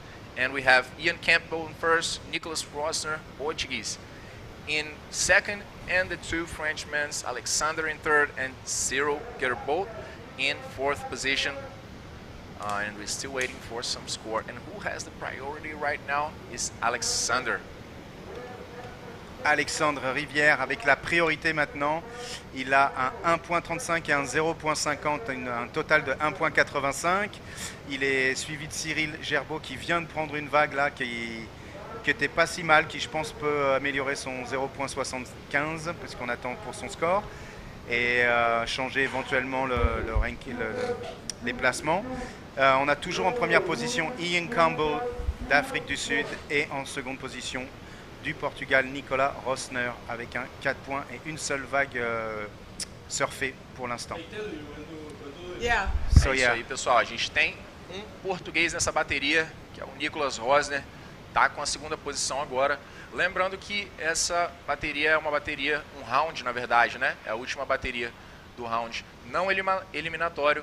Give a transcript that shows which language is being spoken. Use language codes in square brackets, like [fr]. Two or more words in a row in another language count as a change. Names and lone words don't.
[en] And we have Ian Campbell in first, Nicolas Rosner, Portuguese, in second, and the two Frenchmen, Alexander in third and Cyril Gerbaud in fourth position. And we're still waiting for some score. And who has the priority right now is Alexander. [fr] Alexandre Rivière avec la priorité maintenant. Il a un 1.35 et un 0.50, un total de 1.85. Il est suivi de Cyril Gerbaud qui vient de prendre une vague là qui était pas si mal, qui je pense peut améliorer son 0.75 parce qu'on attend pour son score et changer éventuellement le ranking, les placements. On a toujours en première position Ian Campbell d'Afrique du Sud et en seconde position du Portugal, Nicolas Rosner, avec un 4 points et une seule vague surfée pour l'instant. [en] Yeah. So [pt] É isso [en] yeah, [pt] aí, pessoal. A gente tem um português nessa bateria, que é o Nicolas Rosner. Tá com a segunda posição agora. Lembrando que essa bateria é uma bateria, um round, na verdade, né? É a última bateria do round não eliminatório.